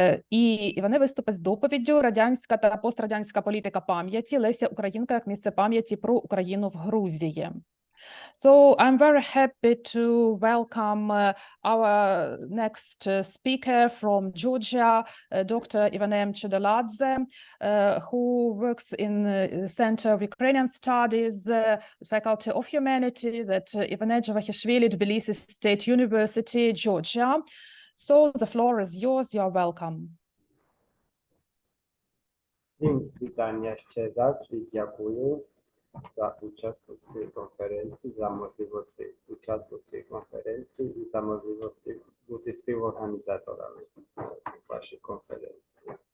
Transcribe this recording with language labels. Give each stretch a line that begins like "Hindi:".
Ukrainian: І Іване виступить з доповіддю «Радянська та пострадянська політика пам'яті. Леся Українка як місце пам'яті про Україну в Грузії».
English: So I'm very happy to welcome our next speaker from Georgia, Dr. Ivanem Chedeladze, who works in the Center of Ukrainian Studies, Faculty of Humanities at Ivane Javahishvili, Tbilisi State University, Georgia. So the floor is yours. You are welcome.
Ukrainian: Всім вітання ще раз і дякую за участь у цій конференції, за можливість участі у цій конференції і за можливість бути співорганізаторами вашої конференції.